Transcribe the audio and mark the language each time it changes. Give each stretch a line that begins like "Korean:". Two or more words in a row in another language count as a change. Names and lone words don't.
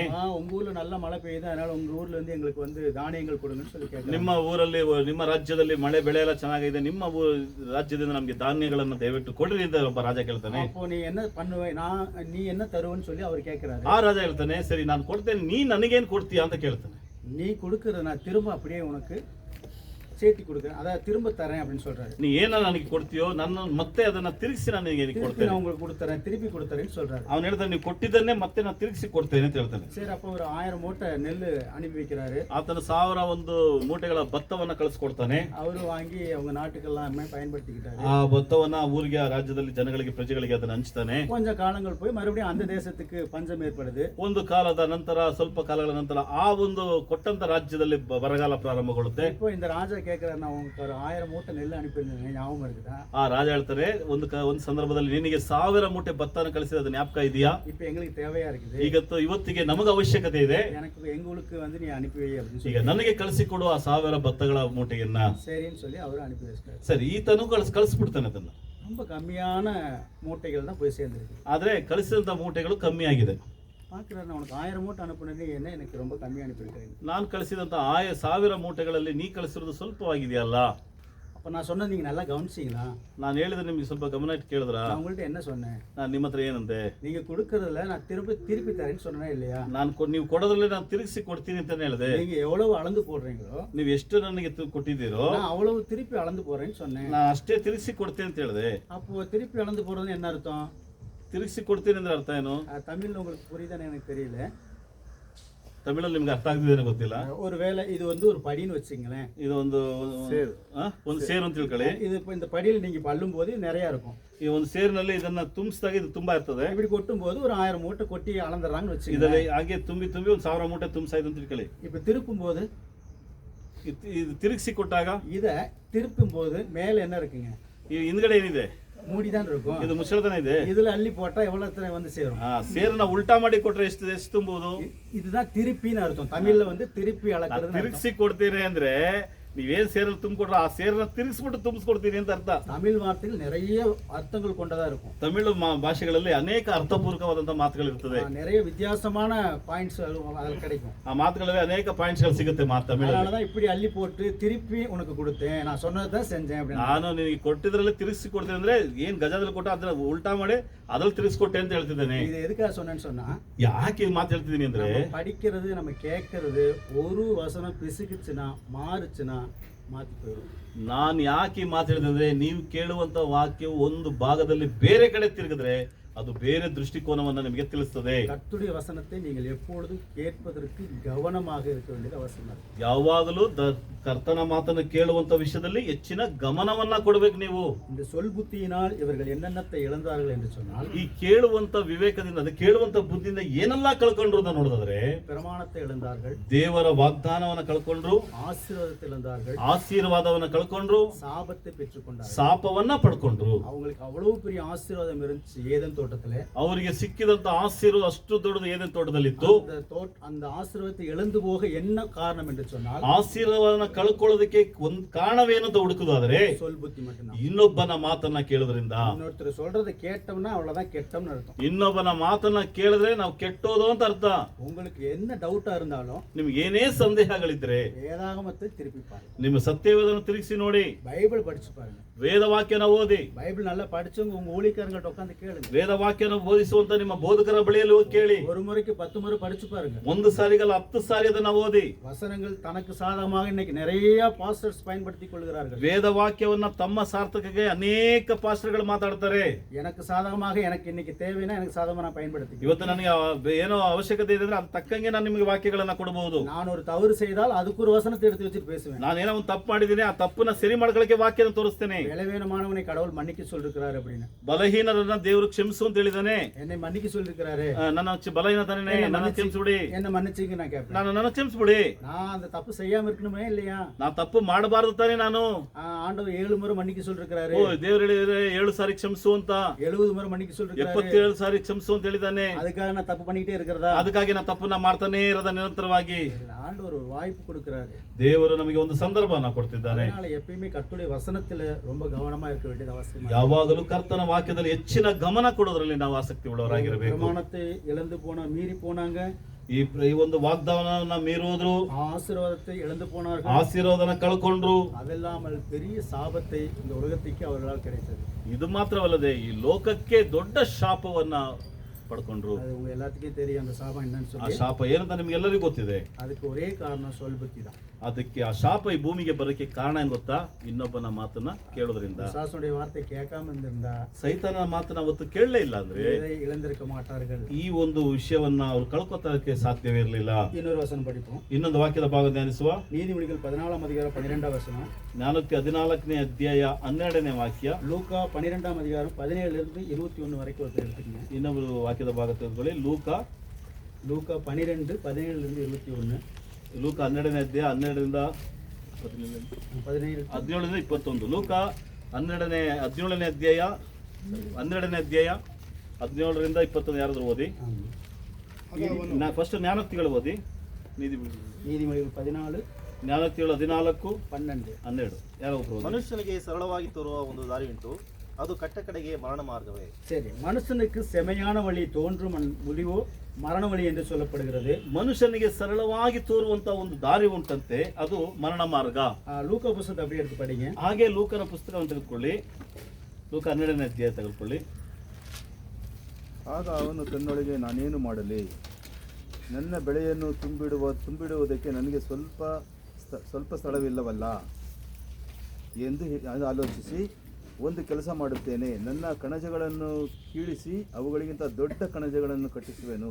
Tamil: உங்க ஊர்ல நல்ல மழை பெய்யுது, அதனால உங்க ஊர்ல இருந்து எங்களுக்கு வந்து தானியங்கள் கொடுங்கன்னு சொல்லி கேட்கிறாரு.
Kannada: ನಿಮ್ಮ ಊರಲ್ಲಿ, ನಿಮ್ಮ ರಾಜ್ಯದಲ್ಲಿ ಮಳೆ ಬೆಳೆ ಎಲ್ಲ ಚೆನ್ನಾಗಿದೆ, ನಿಮ್ಮ ರಾಜ್ಯದಿಂದ ನಮ್ಗೆ ಧಾನ್ಯಗಳನ್ನ ದಯವಿಟ್ಟು ಕೊಡ್ರಿ ಅಂತ ಒಬ್ಬ ರಾಜ ಕೇಳ್ತಾನೆ.
Tamil: அப்போ நீ என்ன பண்ணுவே, நீ என்ன தருவன்னு சொல்லி அவர் கேட்கிறாரு.
Kannada: ಆ ರಾಜ ಹೇಳ್ತಾನೆ, ಸರಿ ನಾನು ಕೊಡ್ತೇನೆ, ನೀ ನನಗೇನ್ ಕೊಡ್ತೀಯಾ ಅಂತ ಕೇಳ್ತಾನೆ.
Tamil: நீ கொடுக்கறத நான் திரும்ப அப்படியே உனக்கு சேர்த்தி கொடுக்குறேன், அதாவது திரும்ப தரேன் அப்படின்னு சொல்றாரு.
Kannada: ನೀ ಏನ ನನಗೆ ಕೊಡ್ತೀಯೋ ನನ್ನ ಮತ್ತೆ ಅದನ್ನ ತಿರುಗಿಸಿ ನಾನು ನಿನಗೆ
Tamil: திருப்பி
Kannada: ಕೊಡ್ತೇನೆ.
Tamil: நான் உங்களுக்கு கொடுத்துறேன், திருப்பி கொடுத்துறேன்னு சொல்றாரு.
Kannada: ಅವನು ಹೇಳ್ತಾನೆ ನೀವು ಕೊಟ್ಟಿದ್ದನ್ನೇ ಮತ್ತೆ ನಾನು ತಿರುಗಿಸಿ ಕೊಡ್ತೇನೆ ಅಂತ ಹೇಳ್ತಾನೆ.
Tamil: சரி, அப்போ ஒரு 1000 மூட்டை நெல் அனுப்பி வைக்கிறாரு.
Kannada: ಆತನ 1000 ಮೂಟೆಗಳ ಭತ್ತವನ್ನ ಕಳಿಸ್ಕೊಡ್ತಾನೆ.
Tamil: அவரு வாங்கி அவங்க நாட்டுக்கெல்லாம் பயன்படுத்திக்கிட்டாரு.
Kannada: ಆ ಭತ್ತವನ್ನ ಊರಿಗೆ, ಆ ರಾಜ್ಯದಲ್ಲಿ ಜನಗಳಿಗೆ, ಪ್ರಜೆಗಳಿಗೆ ಅದನ್ನ ಹಂಚ್ತಾನೆ.
Tamil: கொஞ்ச காலங்கள் போய் மறுபடியும் அந்த தேசத்துக்கு பஞ்சம் ஏற்படுது.
Kannada: ಒಂದು ಕಾಲದ ನಂತರ, ಸ್ವಲ್ಪ ಕಾಲಗಳ ನಂತರ ಆ ಒಂದು ಕೊಟ್ಟಂತ ರಾಜ್ಯದಲ್ಲಿ ಬರಗಾಲ ಪ್ರಾರಂಭಗೊಳ್ಳುತ್ತೆ.
Tamil: இப்போ இந்த ராஜா கேட்கிறாரு, நான் உங்களுக்கு ஒரு 1000 மூட்டை நெல் அனுப்பியிருந்தேன், ஞாபகம் இருக்குதா?
Kannada: ಆ ರಾಜ ಹೇಳ್ತಾರೆ, ಒಂದು ಸಂದರ್ಭದಲ್ಲಿ ನಿನಗೆ 1000 ಮೂಟೆ ಭತ್ತನ ಕಳಿಸಿದ ಜ್ಞಾಪಕ ಇದೆಯಾ?
Tamil: இப்போ எங்களுக்கு தேவையா இருக்குது,
Kannada: ಇವತ್ತಿಗೆ ನಮಗೆ ಅವಶ್ಯಕತೆ ಇದೆ,
Tamil: எங்களுக்கு வந்து நீ அனுப்பி வை அப்படின்னு
Kannada: ಈಗ
Tamil: சொல்லி
Kannada: ನನಗೆ ಕಳಿಸಿಕೊಡು ಆ 1000 ಭತ್ತಗಳ ಮೂಟೆಯನ್ನ.
Tamil: சரின்னு சொல்லி அவரு அனுப்பி வச்சிட்டாரு.
Kannada: ಸರಿ, ಈತನು ಕಳಿಸ್ಬಿಡ್ತಾನೆ ಅದನ್ನ.
Tamil: ரொம்ப கம்மியான மூட்டைகள் தான் போய் சேர்ந்துருக்கு.
Kannada: ಆದ್ರೆ ಕಳಿಸಿದಂತ ಮೂಟೆಗಳು ಕಮ್ಮಿ ಆಗಿದೆ.
Tamil: பார்க்குறாரு, உனக்கு 1000 மூட்டை அனுப்புனது என்ன எனக்கு ரொம்ப கம்மியாக அனுப்பியிருக்கிறேன்.
Kannada: ನಾನು ಕಳಿಸಿದಂತ 1000 ಮೂಟೆಗಳಲ್ಲಿ ನೀ ಕಳಿಸಿರೋದು ಸ್ವಲ್ಪವಾಗಿದೆಯಲ್ಲ.
Tamil: அப்போ நான் சொன்னது நீங்கள் நல்லா கவனிச்சிங்களா?
Kannada: ನಾನು ಹೇಳಿದ್ರೆ ನಿಮ್ಗೆ ಸ್ವಲ್ಪ ಗಮನ ಇಟ್ಟು ಕೇಳಿದ್ರ?
Tamil: நான் உங்கள்கிட்ட என்ன சொன்னேன்?
Kannada: ನಾನು ನಿಮ್ಮ ಹತ್ರ ಏನಂದೆ?
Tamil: நீங்கள் கொடுக்கறதுல நான் திருப்பி தரேன்னு சொன்னேன் இல்லையா?
Kannada: ನೀವು ಕೊಡೋದ್ರಲ್ಲಿ ನಾನು ತಿರುಗಿಸಿ ಕೊಡ್ತೀನಿ ಅಂತಾನೆ ಹೇಳಿದೆ.
Tamil: நீங்கள் எவ்வளவு அளந்து போடுறீங்களோ,
Kannada: ನೀವು ಎಷ್ಟು ನನಗೆ ಕೊಟ್ಟಿದ್ದೀರೋ
Tamil: நான் அவ்வளவு திருப்பி அளந்து போடுறேன்னு சொன்னேன்.
Kannada: ನಾನು ಅಷ್ಟೇ ತಿರುಗಿಸಿ ಕೊಡ್ತೀನಿ ಅಂತ ಹೇಳಿದೆ.
Tamil: அப்போ திருப்பி அளந்து போடுறது என்ன அர்த்தம்?
Kannada: ತಿರುಗಿಸಿ ಕೊಡ್ತೀನಿ ಅಂದ್ರೆ ಅರ್ಥ ಏನು?
Tamil: தமிழ்ல உங்களுக்கு புரியுதானே எனக்கு தெரியல.
Kannada: ತಮಿಳಲ್ಲಿ ನಿಮ್ಗೆ ಅರ್ಥ ಆಗ್ತಿದೆ ಗೊತ್ತಿಲ್ಲ.
Tamil: ஒரு வேளை இது வந்து ஒரு படின்னு வச்சுங்களேன்,
Kannada: ಇದು ಒಂದು ಸೇರು ಅಂತ ತಿಳ್ಕೊಳ್ಳಿ.
Tamil: இது இப்போ இந்த படியில் நீங்கள் பல்லும் போது நிறைய இருக்கும்.
Kannada: ಈ ಒಂದು ಸೇರಿನಲ್ಲಿ ಇದನ್ನ ತುಂಬಿಸಿದಾಗ ಇದು ತುಂಬಾ ಇರ್ತದೆ.
Tamil: இப்படி கொட்டும் போது ஒரு 1000 மூட்டை கொட்டி அளந்துடுறாங்கன்னு வச்சுக்கோங்க.
Kannada: ಇದರಲ್ಲಿ ಹಾಗೆ ತುಂಬಿ ಒಂದು 1000 ಮೂಟೆ ತುಂಬಿಸಾಯ್ತು ಅಂತ ತಿಳ್ಕೊಳ್ಳಿ.
Tamil: இப்போ திருப்பும் போது,
Kannada: ಇದು ತಿರುಗಿಸಿ ಕೊಟ್ಟಾಗ,
Tamil: இதை திருப்பும் போது மேலே என்ன இருக்குங்க?
Kannada: ಈ ಹಿಂದ್ಗಡೆ ಏನಿದೆ?
Tamil: மூடி தான் இருக்கும்.
Kannada: ಇದು ಮುಚ್ಚಳತನ ಇದೆ.
Tamil: இதுல அள்ளி போட்டா எவ்வளவு வந்து சேரும்?
Kannada: ಸೇರನ್ನ ಉಲ್ಟಾ ಮಾಡಿ ಕೊಟ್ರೆ ಎಷ್ಟು ತುಂಬಬಹುದು?
Tamil: இதுதான் திருப்பின்னு அர்த்தம். தமிழ்ல வந்து திருப்பಿ அளக்கிறது.
Kannada: ತಿರುಗಿಸಿ ಕೊಡ್ತೀರಿ ಅಂದ್ರೆ ನೀವೇನ್ ಸೇರಲ್ಲಿ ತುಂಬಿಕೊಟ್ರೆ ಆ ಸೇರನ್ನ ತಿರುಗಿಸ್ಬಿಟ್ಟು ತುಂಬಿಸ್ಕೊಡ್ತೀನಿ ಅಂತ ಅರ್ಥ.
Tamil: தமிழ் வார்த்தைகள் நிறைய அர்த்தங்கள் கொண்டதா இருக்கும்.
Kannada: ತಮಿಳು ಭಾಷೆಗಳಲ್ಲಿ ಅನೇಕ ಅರ್ಥಪೂರ್ವಕವಾದಂತಹ ಮಾತುಗಳು ಇರ್ತದೆ.
Tamil: நிறைய வித்தியாசமான பாயிண்ட்ஸ் அதில் கிடைக்கும்.
Kannada: ಆ ಮಾತುಗಳಲ್ಲಿ ಅನೇಕ ಪಾಯಿಂಟ್ಸ್ಗಳು ಸಿಗುತ್ತೆ ತಮಿಳಲ್ಲಿ.
Tamil: அதனாலதான் இப்படி அள்ளி போட்டு திருப்பி உனக்கு கொடுத்தேன், ನಾನು சொன்னதான் செஞ்சேன் அப்படின்னு.
Kannada: ನಾನು ನಿನಗೆ ಕೊಟ್ಟಿದ್ರಲ್ಲಿ ತಿರುಗಿಸಿ ಕೊಡ್ತೀನಿ ಅಂದ್ರೆ ಏನ್ ಗಜದಲ್ಲಿ ಕೊಟ್ಟ ಅದನ್ನ ಉಲ್ಟಾ ಮಾಡಿ ಅದ್ರಲ್ಲಿ ತಿರುಗಿಸ್ಕೊಟ್ಟೆ ಅಂತ ಹೇಳ್ತಿದ್ದೇನೆ.
Tamil: இது எதுக்காக சொன்னேன்னு சொன்னா,
Kannada: ಯಾಕೆ ಇದು ಮಾತು ಹೇಳ್ತಿದ್ದೀನಿ ಅಂದ್ರೆ,
Tamil: படிக்கிறது, நம்ம கேட்கறது, ஒரு வசனம் பிசுக்குச்சுன்னா, மாறுச்சுன்னா ಮಾತಿ போயிடும்.
Kannada: ನಾನು ಯಾಕೆ ಮಾತಾಡಿದ್ರೆ, ನೀವು ಕೇಳುವಂತ ವಾಕ್ಯವು ಒಂದು ಭಾಗದಲ್ಲಿ ಬೇರೆ ಕಡೆ ತಿರುಗಿದ್ರೆ ಅದು ಬೇರೆ ದೃಷ್ಟಿಕೋನವನ್ನು ನಿಮಗೆ ತಿಳಿಸುತ್ತದೆ.
Tamil: கர்த்தருடைய வசனத்தை நீங்கள் எப்பொழுதும் கேட்பதற்கு கவனமாக இருக்க வேண்டியது அவசியம்.
Kannada: ಯಾವಾಗಲೂ ಕರ್ತನ ಮಾತನ್ನು ಕೇಳುವಂತ ವಿಷಯದಲ್ಲಿ ಹೆಚ್ಚಿನ ಗಮನವನ್ನ ಕೊಡಬೇಕು ನೀವು.
Tamil: இந்த சொல் புத்தியினால் இவர்கள் என்னென்னத்தை இழந்தார்கள் என்று சொன்னால்,
Kannada: ಈ ಕೇಳುವಂತ ವಿವೇಕದಿಂದ, ಅದು ಕೇಳುವಂತ ಬುದ್ಧಿಯಿಂದ ಏನೆಲ್ಲ ಕಳ್ಕೊಂಡ್ರು ಅಂತ ನೋಡಿದ್ರೆ,
Tamil: பிரமாணத்தை இழந்தார்கள்,
Kannada: ದೇವರ ವಾಗ್ದಾನವನ್ನ ಕಳ್ಕೊಂಡ್ರು,
Tamil: ஆசீர்வாதத்தை இழந்தார்கள்,
Kannada: ಆಶೀರ್ವಾದವನ್ನ ಕಳ್ಕೊಂಡ್ರು,
Tamil: சாபத்தை பெற்றுக்கொண்டார்கள்,
Kannada: ಶಾಪವನ್ನ ಪಡ್ಕೊಂಡ್ರು.
Tamil: அவங்களுக்கு அவ்வளவு பெரிய ஆசீர்வாதம் இருந்துச்சு ஏதேன் தோட்டத்திலே.
Kannada: ಅವರಿಗೆ ಸಿಕ್ಕಿದಂತ ಆಶೀರ್ವಾದ ಅಷ್ಟು ದೊಡ್ಡದು ಏದೇನ್ ತೋಟದಲ್ಲಿತ್ತು.
Tamil: அந்த ஆசீர்வாதத்தை இழந்து போக என்ன காரணம் என்று சொன்னால்,
Kannada: ಆಶೀರ್ವಾದನ ಕಳ್ಕೊಳ್ಳೋದಕ್ಕೆ ಒಂದು ಕಾರಣವೇನು ಅಂತ ಹುಡುಕುದಾದ್ರೆ,
Tamil: சொல் புத்தி மட்டும்தான்.
Kannada: ಇನ್ನೊಬ್ಬನ ಮಾತನ್ನ ಕೇಳೋದ್ರಿಂದ,
Tamil: இன்னொருத்தர் சொல்றதை கேட்டோம்னா அவ்வளவுதான் கெட்டோம்னு அர்த்தம்.
Kannada: ಇನ್ನೊಬ್ಬನ ಮಾತನ್ನ ಕೇಳಿದ್ರೆ ನಾವು ಕೆಟ್ಟೋದು ಅಂತ ಅರ್ಥ.
Tamil: உங்களுக்கு என்ன டவுட்டா இருந்தாலும்,
Kannada: ನಿಮ್ಗೆ ಏನೇ ಸಂದೇಹಗಳಿದ್ರೆ
Tamil: வேதாகமத்தை திருப்பி பாருங்க,
Kannada: ನಿಮ್ಮ ಸತ್ಯವೇದನ ತಿರುಗಿಸಿ ನೋಡಿ,
Tamil: பைபிள் படிச்சு பாருங்க,
Kannada: ವೇದವಾಕ್ಯನ ಓದಿ.
Tamil: பைபிள் நல்லா படிச்சவங்க உங்க ஊழியக்காரங்கள்ட்ட உட்கார்ந்து கேளுங்க,
Kannada: ವೇದವಾಕ್ಯನ ಬೋಧಿಸುವಂತ ನಿಮ್ಮ ಬೋಧಕರ ಬಳಿಯಲ್ಲಿ ಹೋಗಿ ಕೇಳಿ.
Tamil: ஒரு முறைக்கு 10 முறை படிச்சு பாருங்க.
Kannada: ಒಂದು ಸಾರಿಗಲ್ಲ 10 ಸಾರಿ ಅದನ್ನ ಓದಿ.
Tamil: வசனங்கள் தனக்கு சாதகமாக இன்னைக்கு நிறைய பாஸ்டர்ஸ் பயன்படுத்திக் கொள்கிறார்கள்.
Kannada: ವೇದವಾಕ್ಯವನ್ನ ತಮ್ಮ ಸಾರ್ಥಕಕ್ಕೆ ಅನೇಕ ಪಾಸ್ಟರ್ಗಳು ಮಾತಾಡ್ತಾರೆ.
Tamil: எனக்கு சாதகமாக, எனக்கு இன்னைக்கு தேவைன்னா எனக்கு சாதகமா நான் பயன்படுத்திக்கிறேன்.
Kannada: ಇವತ್ತು ನನಗೆ ಏನೋ ಅವಶ್ಯಕತೆ ಇದೆ ಅಂದ್ರೆ ಅದು ತಕ್ಕಂಗೆ ನಾನು ನಿಮಗೆ ವಾಕ್ಯಗಳನ್ನ ಕೊಡಬಹುದು.
Tamil: நான் ஒரு தவறு செய்தால் அதுக்கு ஒரு வசனத்தை எடுத்து வச்சுட்டு பேசுவேன்.
Kannada: ನಾನೇನೋ ಒಂದು ತಪ್ಪು ಮಾಡಿದ್ದೀನಿ, ಆ ತಪ್ಪನ್ನ ಸರಿ ಮಾಡ್ಕೊಳ್ಳಕ್ಕೆ ವಾಕ್ಯನ ತೋರಿಸ್ತೇನೆ.
Tamil: பலவீனமானவனை கடவுள் மன்னிக்க சொல்லிருக்கிறாரு அப்படின்னு.
Kannada: ಬಲಹೀನರನ್ನ ದೇವರು ಕ್ಷಮಿಸು ಅಂತ ಹೇಳಿದಾನೆ.
Tamil: என்னை மன்னிக்க சொல்லிருக்கிறாரு.
Kannada: ನನ್ನ ಬಲಹೀನತನೇ ನನ್ನ ಕ್ಷಮಿಸ್ಬಿಡಿ,
Tamil: என்ன மன்னிச்சிங்க நான் கேட்பேன்.
Kannada: ನನ್ನ ಕ್ಷಮಿಸ್ಬಿಡಿ.
Tamil: நான் அந்த தப்பு செய்யாம இருக்கணுமே இல்லையா?
Kannada: ನಾ ತಪ್ಪು ಮಾಡಬಾರದು ತಾನೆ ನಾನು.
Tamil: ஆண்டவர் 7 முறை மன்னிக்க சொல்லிருக்கிறாரு.
Kannada: ಓ ದೇವರು ಹೇಳಿದ್ರೆ 7 ಸಾರಿ ಕ್ಷಮಿಸು ಅಂತ.
Tamil: 70 முறை மன்னிக்க சொல்லிருக்கிறாரு.
Kannada: 77 ಸಾರಿ ಕ್ಷಮಿಸು ಅಂತ ಹೇಳಿದಾನೆ.
Tamil: அதுக்காக நான் தப்பு பண்ணிட்டே இருக்கிறதா?
Kannada: ಅದಕ್ಕಾಗಿ ನಾ ತಪ್ಪನ್ನ ಮಾಡ್ತಾನೆ ಇರೋದ ನಿರಂತರವಾಗಿ.
Tamil: ஆண்டவர் ஒரு வாய்ப்பு கொடுக்கிறாரு.
Kannada: ದೇವರು ನಮಗೆ ಒಂದು ಸಂದರ್ಭವನ್ನ ಕೊಡ್ತಿದ್ದಾನೆ.
Tamil: அதனால எப்பயுமே கர்த்தருடைய வசனத்துல ரொம்ப கவனமா இருக்க வேண்டியது அவசியம்.
Kannada: ಯಾವಾಗಲೂ ಕರ್ತನ ವಾಕ್ಯದಲ್ಲಿ ಹೆಚ್ಚಿನ ಗಮನ ಕೊಡೋದ್ರಲ್ಲಿ ನಾವು ಆಸಕ್ತಿ ಉಳ್ಳವರಾಗಿರಬೇಕು.
Tamil: பிரமாணத்தை இழந்து போன, மீறி போனாங்க.
Kannada: ಈ ಒಂದು ವಾಗ್ದಾನವನ್ನ ಮೀರೋದ್ರು,
Tamil: ஆசீர்வாதத்தை இழந்து போனார்கள்,
Kannada: ಆಶೀರ್ವಾದನ ಕಳ್ಕೊಂಡ್ರು.
Tamil: அதெல்லாமல் பெரிய சாபத்தை இந்த உலகத்துக்கு அவர்களால் கிடைத்தது.
Kannada: ಇದು ಮಾತ್ರವಲ್ಲದೆ ಈ ಲೋಕಕ್ಕೆ ದೊಡ್ಡ ಶಾಪವನ್ನ ಪಡ್ಕೊಂಡ್ರು.
Tamil: அது உங்க எல்லாத்துக்கும் தெரியும் அந்த சாபம் என்னன்னு
Kannada: ಆ
Tamil: சொல்லி.
Kannada: ಶಾಪ ಏನಂತ ನಿಮ್ಗೆಲ್ಲರಿಗೂ ಗೊತ್ತಿದೆ.
Tamil: அதுக்கு ஒரே காரணம் சொல் புத்தி தான்.
Kannada: ಅದಕ್ಕೆ ಆ ಶಾಪ ಈ ಭೂಮಿಗೆ ಬರೋಕ್ಕೆ ಕಾರಣ ಏನ್ ಗೊತ್ತಾ? ಇನ್ನೊಬ್ಬನ ಮಾತನ್ನ ಕೇಳೋದ್ರಿಂದ.
Tamil: பிசாசுடைய வார்த்தை கேட்காம இருந்திருந்தா
Kannada: ಸೈತಾನನ ಮಾತನ್ನ ಅವತ್ತು ಕೇಳಲೇ ಇಲ್ಲ ಅಂದ್ರೆ
Tamil: இதை இழந்திருக்க மாட்டார்கள்.
Kannada: ಈ ಒಂದು ವಿಷಯವನ್ನ ಅವ್ರು ಕಳ್ಕೊತಕ್ಕೆ ಸಾಧ್ಯವೇ ಇರಲಿಲ್ಲ.
Tamil: இன்னொரு வசனம் படிப்போம்.
Kannada: ಇನ್ನೊಂದು ವಾಕ್ಯದ ಭಾಗ ಧ್ಯಾನಿಸುವ.
Tamil: நீதிமொழிகள் 14ஆம் அதிகாரம் 12ஆம் வசனம்.
Kannada: ಜ್ಞಾನೋಕ್ತಿ 14ನೇ ಅಧ್ಯಾಯ 12ನೇ ವಾಕ್ಯ.
Tamil: லூக்கா 12ஆம் அதிகாரம் 17 இருந்து 21 வரைக்கும் ஒருத்தர் எடுத்துக்கங்க.
Kannada: ಇನ್ನೊಂದು ವಾಕ್ಯದ ಭಾಗ ತೆಗೆದುಕೊಳ್ಳಿ. ಲೂಕಾ
Tamil: 12 17 ಇருந்து 21.
Kannada: ಲೂಕ 12ನೇ ಅಧ್ಯಾಯ 12ರಿಂದ 17ರಿಂದ 21. ಲೂಕ 17ನೇ ಅಧ್ಯಾಯ 17ರಿಂದ 21 ಯಾರಾದ್ರೂ ಓದಿ. ಫಸ್ಟ್ ಜ್ಞಾನೋಕ್ತಿಗಳು ಓದಿ.
Tamil: நீதிமொழிகள் 14
Kannada: ಜ್ಞಾನೋಕ್ತಿಗಳು 14 12 ಯಾರೋ ಒಬ್ರು ಓದಿ. ಮನುಷ್ಯನಿಗೆ ಸರಳವಾಗಿ ತೋರುವ ಒಂದು ದಾರಿ ಉಂಟು, ಅದು ಕಟ್ಟ ಕಡೆಗೆ ಮರಣ ಮಾರ್ಗವೇ.
Tamil: சரி, மனுஷனுக்கு செமையான வழி தோன்றும் முடிவோ மரண வழி என்று சொல்லப்படுகிறது.
Kannada: ಮನುಷ್ಯನಿಗೆ ಸರಳವಾಗಿ ತೋರುವಂತ ಒಂದು ದಾರಿ ಉಂಟಂತೆ, ಅದು ಮರಣ ಮಾರ್ಗ.
Tamil: ಲೂಕ ಪುಸ್ತಕ அப்படியே எடுத்து படிங்க.
Kannada: ಹಾಗೆ ಲೂಕನ ಪುಸ್ತಕವನ್ನು ತೆಗೆದುಕೊಳ್ಳಿ. ಲೂಕ 12ನೇ ಅಧ್ಯಾಯ ತೆಗೆದುಕೊಳ್ಳಿ. ಆಗ ಅವನು ತನ್ನೊಳಗೆ ನಾನೇನು ಮಾಡಲಿ, ನನ್ನ ಬೆಳೆಯನ್ನು ತುಂಬಿಡುವುದಕ್ಕೆ ನನಗೆ ಸ್ವಲ್ಪ ಸ್ಥಳವಿಲ್ಲವಲ್ಲ ಎಂದು ಆಲೋಚಿಸಿ ಒಂದು ಕೆಲಸ ಮಾಡುತ್ತೇನೆ, ನನ್ನ ಕಣಜಗಳನ್ನು ಕೀಳಿಸಿ ಅವುಗಳಿಗಿಂತ ದೊಡ್ಡ ಕಣಜಗಳನ್ನು ಕಟ್ಟಿಸುವೆನು.